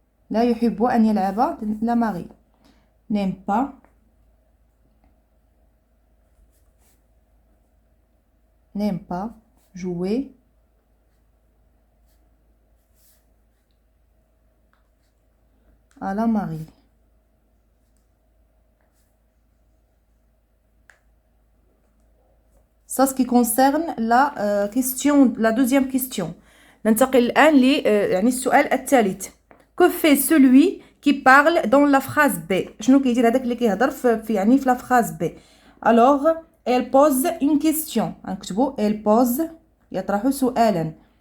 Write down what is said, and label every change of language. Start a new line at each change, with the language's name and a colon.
Arabic: لا يحب أن يلعب
French: la marelle. N'aime pas jouer à la marelle. Ça, ce qui concerne la question, la deuxième question.
Arabic: ننتقل الآن يعني السؤال الثالث.
French: Que fait celui qui parle dans la phrase B؟
Arabic: شنو كيدير هذاك اللي كيهضر في يعني في
French: la phrase B؟ alors elle pose une question.
Arabic: نكتبوا
French: elle pose،
Arabic: يطرح سؤالا.